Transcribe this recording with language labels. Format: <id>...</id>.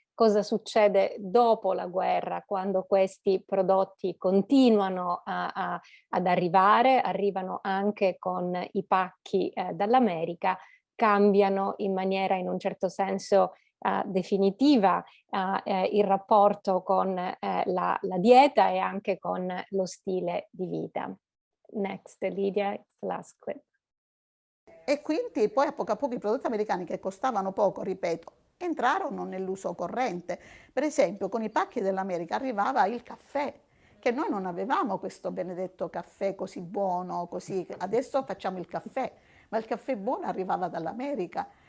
<it>cosa succede dopo la guerra, quando questi prodotti continuano ad arrivare, arrivano anche con i pacchi dall'America, cambiano in maniera in un certo senso definitiva il rapporto con la dieta e anche con lo stile di vita.</it> <en>Next, Lydia, it's the last clip.</en> <it>E quindi poi a poco i prodotti americani che costavano poco, ripeto, entrarono nell'uso corrente. Per esempio con i pacchi dell'America arrivava il caffè, che noi non avevamo questo benedetto caffè così buono, così. Adesso facciamo il caffè, ma il caffè buono arrivava dall'America.</it>